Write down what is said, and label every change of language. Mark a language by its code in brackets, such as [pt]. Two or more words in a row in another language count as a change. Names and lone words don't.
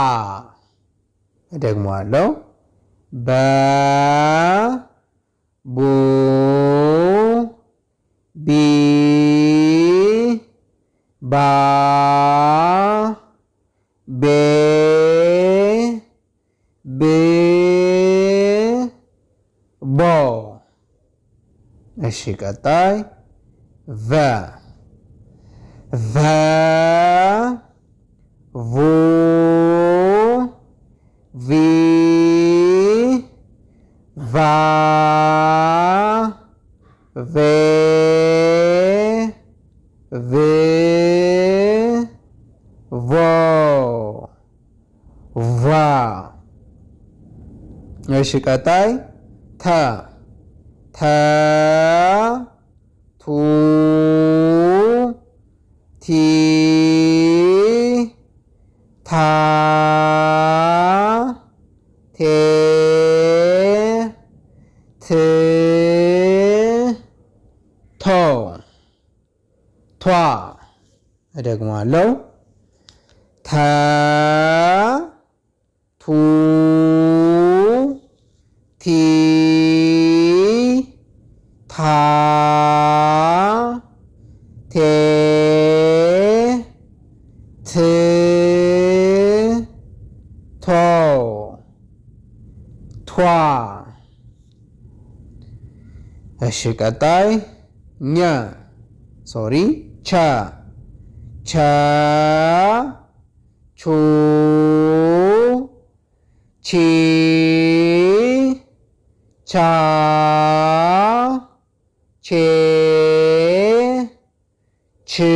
[am] እደግመዋለሁ በ ቡ ቢ ባ ቤ ብ ቦ እሺ ቀጣይ ቨ ቨ ቡ ቪ ቫ ቬ ቭ ቮ እሺ ቀጣይ ተ ተ ቱ ቲ ታ ቴ ት ቶ ቷ እደግማለሁ ተ ቱ ቲ ታ ቴ ት ቶ ቷ እሺ ቀጣይ ኘ ሶሪ ቸ ቸ ቹ ቺ ቻ ቼ ች